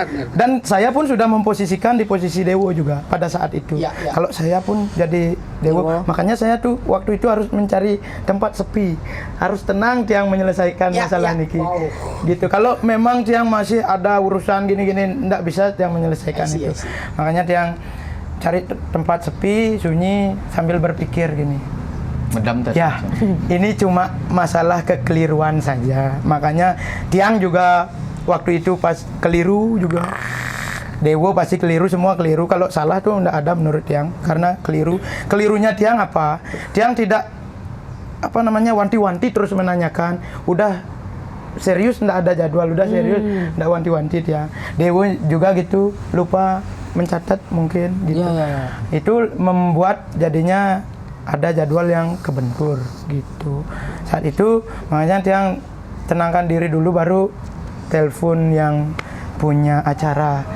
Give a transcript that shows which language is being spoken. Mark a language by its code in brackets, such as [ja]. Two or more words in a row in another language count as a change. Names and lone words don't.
[id] Dan saya pun sudah memposisikan di posisi Dewo juga pada saat itu. Ya. Kalau saya pun jadi Dewo, makanya saya tuh waktu itu harus mencari tempat sepi, harus tenang Tiang menyelesaikan Ya, masalah ya. niki. Wow. Gitu. Kalau memang Tiang masih ada urusan gini-gini, nggak bisa Tiang menyelesaikan [en] I see, [id] itu. [en] I see. [id] Makanya Tiang cari tempat sepi, sunyi sambil berpikir gini. Medam terus. Ya, ini cuma masalah kekeliruan saja. Makanya Tiang juga waktu itu pas keliru juga. Dewo pasti keliru, semua keliru. Kalau salah tuh enggak ada menurut Tiang karena keliru. Kelirunya Tiang apa? Tiang tidak wanti-wanti terus menanyakan. Udah serius enggak ada jadwal, udah serius enggak wanti-wanti Tiang. Dewo juga gitu, lupa mencatat mungkin gitu. Iya. Itu membuat jadinya ada jadwal yang kebentur gitu. Saat itu makanya Tiang tenangkan diri dulu baru telepon yang punya acara.